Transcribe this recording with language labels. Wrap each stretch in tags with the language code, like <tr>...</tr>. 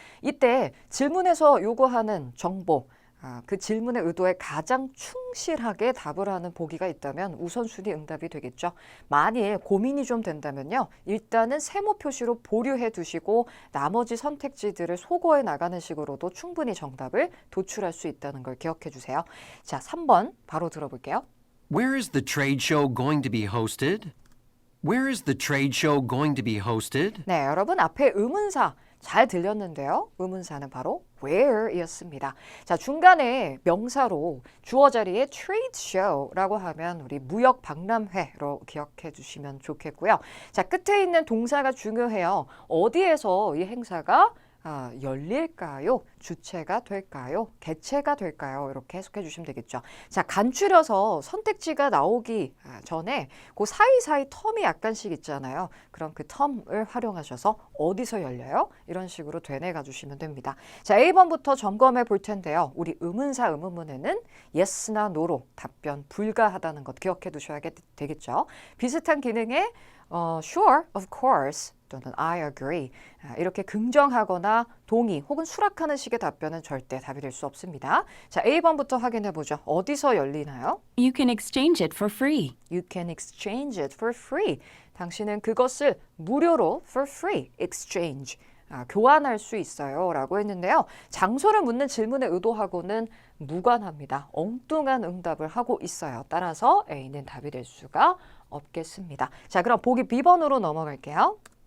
<ko>이때 질문에서 요구하는 정보, 그 질문의 의도에 가장 충실하게 답을 하는 보기가 있다면 우선순위 응답이 되겠죠. 만일 고민이 좀 된다면요. 일단은 세모 표시로 보류해 두시고 나머지 선택지들을 소거해 나가는 식으로도 충분히 정답을 도출할 수 있다는 걸 기억해 주세요. 자, 3번 바로 들어볼게요.</ko> <en>Where is the trade show going to be hosted? Where is the trade show going to be hosted?</en> <ko>네, 여러분 앞에 의문사 잘 들렸는데요. 의문사는 바로 where이었습니다. 자, 중간에 명사로 주어 자리에 trade show라고 하면 우리 무역 박람회로 기억해 주시면 좋겠고요. 자, 끝에 있는 동사가 중요해요. 어디에서 이 행사가 열릴까요? 주체가 될까요? 개체가 될까요? 이렇게 해석해 주시면 되겠죠. 자, 간추려서 선택지가 나오기 전에 그 사이사이 텀이 약간씩 있잖아요. 그럼 그 텀을 활용하셔서 어디서 열려요? 이런 식으로 되뇌가 주시면 됩니다. 자, A번부터 점검해 볼 텐데요. 우리 의문사 의문문에는 yes나 no로 답변 불가하다는 것 기억해 두셔야 되겠죠. 비슷한 기능에</ko> <en>sure, of course</en> <ko>또는</ko> <en>I agree</en> <ko>이렇게 긍정하거나 동의 혹은 수락하는 식의 답변은 절대 답이 될 수 없습니다. 자, A번부터 확인해 보죠. 어디서 열리나요?</ko> <en>You can exchange it for free. You can exchange it for free.</en> <ko>당신은 그것을 무료로</ko> <en>for free exchange</en> <ko>교환할 수 있어요 라고 했는데요. 장소를 묻는 질문의 의도하고는 무관합니다. 엉뚱한 응답을 하고 있어요. 따라서 A는 답이 될 수가 없겠습니다. 자, 그럼 보기 B번으로 넘어갈게요.</ko>